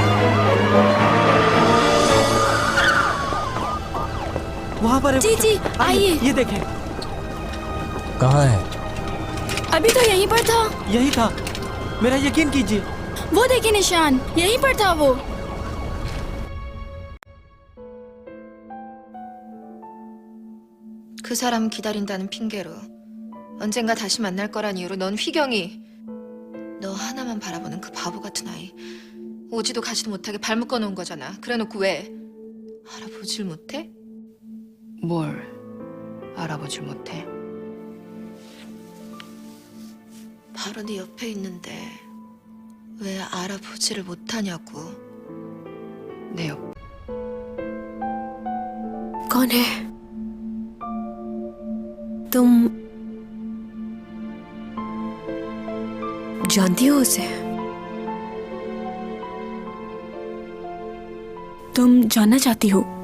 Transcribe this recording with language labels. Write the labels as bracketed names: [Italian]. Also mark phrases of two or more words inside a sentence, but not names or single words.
[Hindi] वहाँ पर जी जी आइए। ये देखें। कहाँ है? अभी तो यहीं पर था। यही था, मेरा यकीन कीजिए। वो देखिए निशान, यहीं पर था वो। [Korean] 그 사람 기다린다는 핑계로 언젠가 다시 만날 거란 이유로 넌 휘경이 너 하나만 바라보는 그 바보 같은 아이 오지도 가지도 못하게 발 묶어놓은 거잖아. 그래놓고 왜 알아보질 못해? 뭘 알아보질 못해? 바로 네 옆에 있는데 왜 알아보지를 못하냐고. 내 옆. [Hindi] कौन है तुम? जानती हो उसे? तुम जानना चाहती हो?